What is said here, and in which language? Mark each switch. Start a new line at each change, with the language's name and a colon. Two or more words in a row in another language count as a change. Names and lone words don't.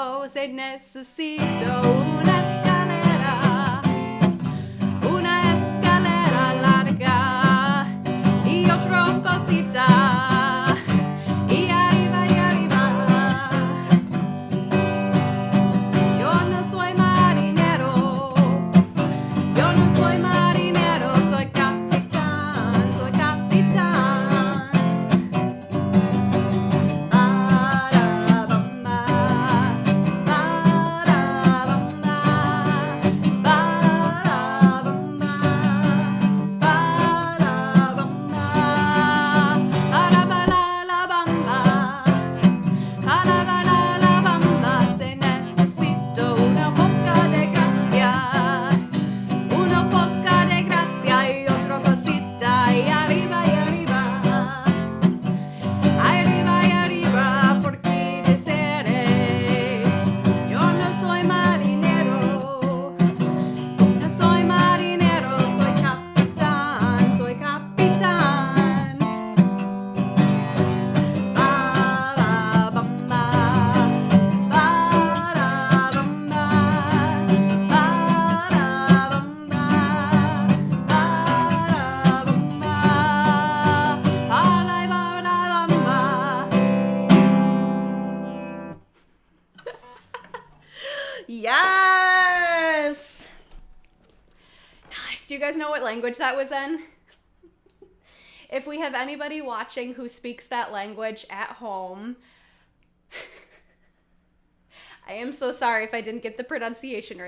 Spanish: se necesito una escalera larga y otra cosita y arriba y arriba. Yo no soy marinero, soy capitán, soy capitán. Ba-da-bum-ba, ba-da-bum-ba, ba-da-bum-ba, ba-da-bum-ba, ba-da-ba-la-la-bum-ba, ba-da-ba-la-la-bum-ba. Se necesito una poca de gracia y otra cosita y arriba y arriba. Arriba y arriba, porque desearé. Yo no soy marinero, soy capitán, soy capitán. Ba-da-bum-ba, ba-da-bum-ba, ba-da-bum-ba, ba-da-bumba, ba-da-ba-da-bumba.
English: Yes! Nice. Do you guys know what language that was in? If we have anybody watching who speaks that language at home, I am so sorry if I didn't get the pronunciation right.